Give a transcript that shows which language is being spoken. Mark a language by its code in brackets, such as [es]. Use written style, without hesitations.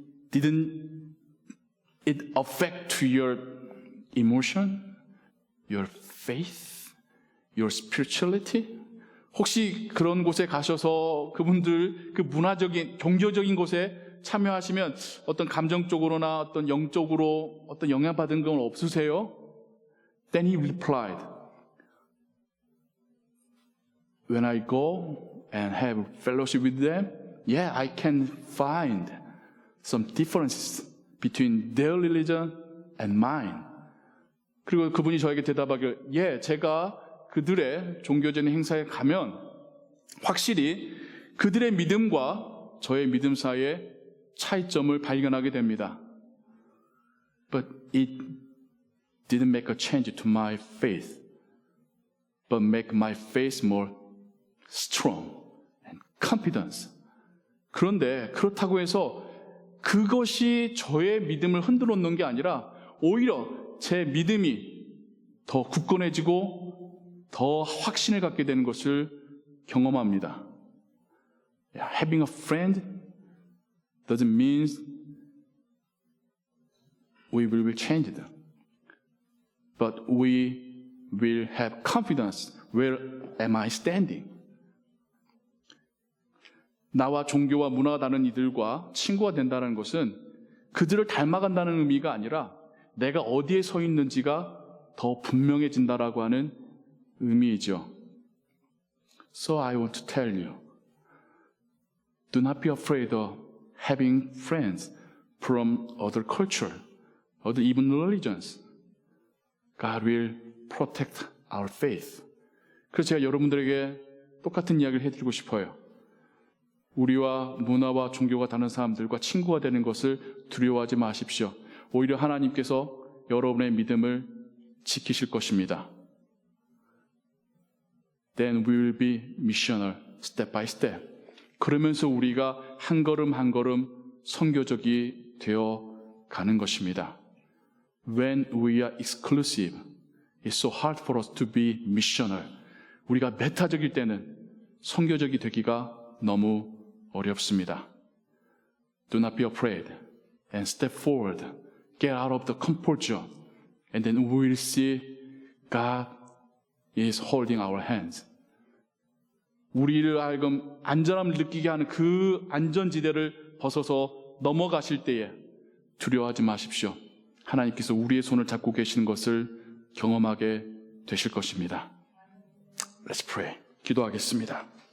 [en] Didn't it affect to your emotion, your faith, your spirituality? [ko] 혹시 그런 곳에 가셔서 그분들 그 문화적인 종교적인 곳에 참여하시면 어떤 감정적으로나 어떤 영적으로 어떤 영향받은 건 없으세요? [en] Then he replied, When I go and have fellowship with them, yeah, I can find some differences between their religion and mine. [ko] 그리고 그분이 저에게 대답하길, 예, 제가 그들의 종교적인 행사에 가면 확실히 그들의 믿음과 저의 믿음 사이에 차이점을 발견하게 됩니다. [en] But it didn't make a change to my faith, but make my faith more strong and confidence. [ko] 그런데 그렇다고 해서 그것이 저의 믿음을 흔들어 놓는 게 아니라 오히려 제 믿음이 더 굳건해지고 더 확신을 갖게 되는 것을 경험합니다. [en] Having a friend doesn't mean we will be changed, but we will have confidence. Where am I standing? [ko] 나와 종교와 문화가 다른 이들과 친구가 된다는 것은 그들을 닮아간다는 의미가 아니라 내가 어디에 서 있는지가 더 분명해진다라고 하는 의미이죠. [en] So I want to tell you, do not be afraid of having friends from other culture, other even religions. God will protect our faith. [ko] 그래서 제가 여러분들에게 똑같은 이야기를 해드리고 싶어요. 우리와 문화와 종교가 다른 사람들과 친구가 되는 것을 두려워하지 마십시오. 오히려 하나님께서 여러분의 믿음을 지키실 것입니다. [en] Then we will be missional, step by step. [ko] 그러면서 우리가 한 걸음 한 걸음 선교적이 되어 가는 것입니다. [en] When we are exclusive, it's so hard for us to be missional. [ko] 우리가 메타적일 때는 선교적이 되기가 너무 어렵습니다. [en] Do not be afraid and step forward. Get out of the comfort zone. And then we will see God is holding our hands. [ko] 우리를 하여금 안전함을 느끼게 하는 그 안전지대를 벗어서 넘어가실 때에 두려워하지 마십시오. 하나님께서 우리의 손을 잡고 계시는 것을 경험하게 되실 것입니다. [en] Let's pray. [ko] 기도하겠습니다.